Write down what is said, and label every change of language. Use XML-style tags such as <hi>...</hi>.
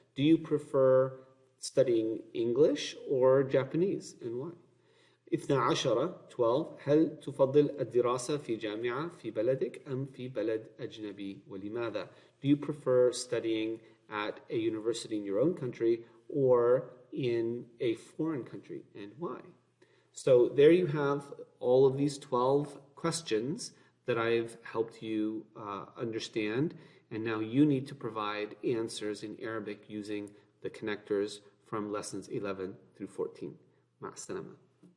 <en>Do you prefer studying English or Japanese and why?</en> <ar>12, هل تفضل الدراسة في جامعة في بلدك أم في بلد أجنبي ولماذا?</ar> <en>Do you prefer studying at a university in your own country or in a foreign country and why? So there you have all of these 12 questions that I've helped you understand, and now you need to provide answers in Arabic using the connectors from lessons 11 through 14.</en> <ar>مع السلامة.</ar>